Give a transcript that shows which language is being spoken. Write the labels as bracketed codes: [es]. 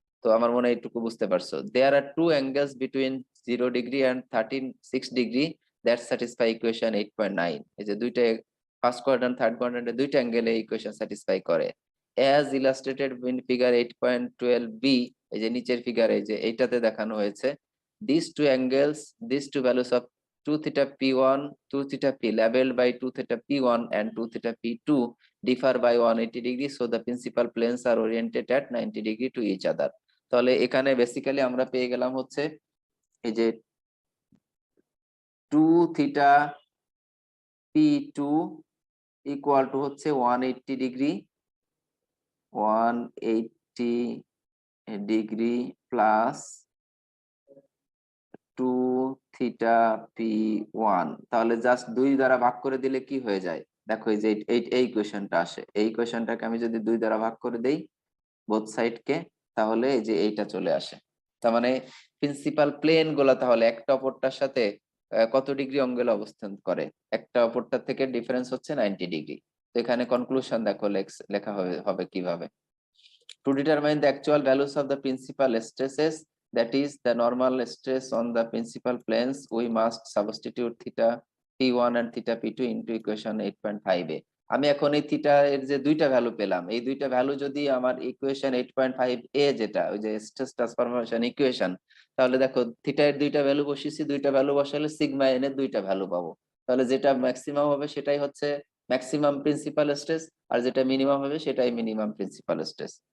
[bn] তো আমার মনে হয় এইটুকু বুঝতে পারছো। [en] There are two angles between 0 degree and 6 degree that satisfy equation 8.9। [bn] এই যে দুইটা ফার্স্ট কোয়াড্রান্ট থার্ড কোয়াড্রান্টে দুইটা অ্যাঙ্গেলে ইকুয়েশন স্যাটিসফাই করে, [en] As illustrated in figure 8.12b। [bn] এই যে নিচের ফিগারে যে এইটাতে দেখানো হয়েছে, [en] This two angles, this two values of 2θp1, 2θp labeled by 2θp1 and 2θp2 differ by 180 degrees, so the principal planes are oriented at 90 degree to each other। [bn] তাহলে এখানে basically আমরা পেয়ে গেলাম হচ্ছে এই যে 2θp2 ইকুয়াল টু হচ্ছে 180 degree, 180 degree plus 2θp1। তাহলে জাস্ট 2 দ্বারা ভাগ করে দিলে কি হয়ে যায় দেখো, এই যে এই ইকুয়েশনটা আসে, এই ইকুয়েশনটাকে আমি যদি 2 দ্বারা ভাগ করে দেই বোথ সাইডকে, তাহলে এই যে এইটা চলে আসে। তার মানে প্রিন্সিপাল প্লেন গুলা তাহলে একটা অপরটার সাথে কত ডিগ্রি অ্যাঙ্গেলে অবস্থান করে, একটা অপরটার থেকে ডিফারেন্স হচ্ছে 90 ডিগ্রি। তো এখানে কনক্লুশন দেখো লেখা হবে কিভাবে, [en] to determine the actual values of the principal stresses, that is the normal stress on the principal planes, we must substitute theta p1 and theta p2 into equation 8.5 এ। [bn] আমি এখন এই থিটা এর যে দুইটা ভ্যালু পেলাম, এই দুইটা ভ্যালু যদি আমার ইকুয়েশন 8.5 এ যেটা ওই যে স্ট্রেস ট্রান্সফরমেশন ইকুয়েশন, তাহলে দেখো থিটা এর দুইটা ভ্যালু বসিয়েছি, দুইটা ভ্যালু বসালে সিগমা এন এর দুইটা ভ্যালু পাবো। তাহলে যেটা ম্যাক্সিমাম হবে সেটাই হচ্ছে ম্যাক্সিমাম প্রিন্সিপাল স্ট্রেস, আর যেটা মিনিমাম হবে সেটাই মিনিমাম প্রিন্সিপাল স্ট্রেস।